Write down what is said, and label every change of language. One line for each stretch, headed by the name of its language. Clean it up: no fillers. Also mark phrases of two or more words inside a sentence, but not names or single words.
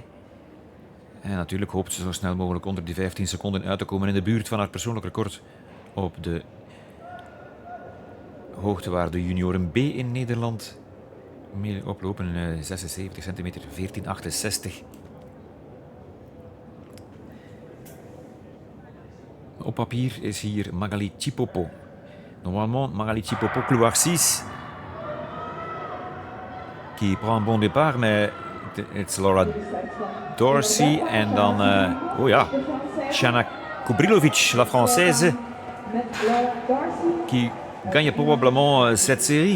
Dutch: En natuurlijk hoopt ze zo snel mogelijk onder die 15 seconden uit te komen in de buurt van haar persoonlijk record op de hoogte waar de junioren B in Nederland mee oplopen. 76 centimeter, 14,68. Op papier is hier Magali Chipopo.
French: Normalement, Magali Chipopo, couloir 6, qui prend un bon départ, mais it's Laura Dorsey
Dutch: en dan, oh ja,
French: Shana Kubrilovic, la française, qui gagne probablement cette série.